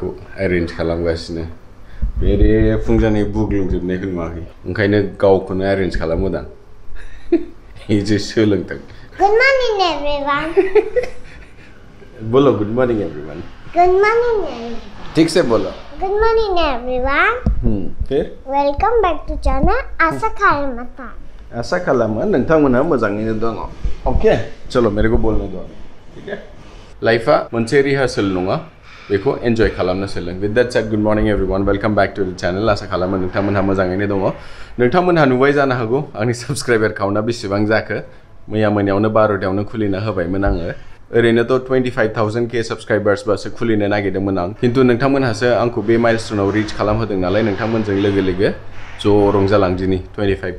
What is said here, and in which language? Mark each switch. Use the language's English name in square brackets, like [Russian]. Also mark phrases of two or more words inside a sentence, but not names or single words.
[Bodo] एरेन्ज खालामगासिनो बेरे फुंजानि बुग्लुंजोबनायखौ नुवाखै ओंखायनो गावखौनो एरेन्ज खालामोदां इजे सोलोंदों [English] good morning everyone बोलो good morning everyone good morning everyone [Hindi] ठीक से बोलो [English] good morning everyone [Hindi] फिर [English] welcome back to channel [Bodo] आशा खालामता आशा खालामो नोंथांमोना मोजाङैनो दङ [Hindi] ओके चलो मेरे को बोलने दो ठीक है [Bodo] लाइफा मोनसे रिहार्सल नङा बेखौ एन्जय खालामनो सोलों [English] with that said good morning everyone welcome back to the channel [Bodo] आशा खालामो नोंथांमोनहा मोजाङैनो दङ नोंथांमोनहा नुबाय जानो हागौ आंनि साबस्क्राइबार काउन्टआ बेसेबां जाखो मैया मोनायावनो 12थायावनो खुलिना होबायमोन आङो ओरैनोथ' 25,000 के साबस्क्राइबार्स बासो खुलिनो नागिरदोंमोन आं खिन्थु नोंथांमोनहासो आंखौ बे माइलस्टोनाव रिच खालामहोदों नालाय नोंथांमोनजों लोगो लोगो ज' रंजालांदिनि 25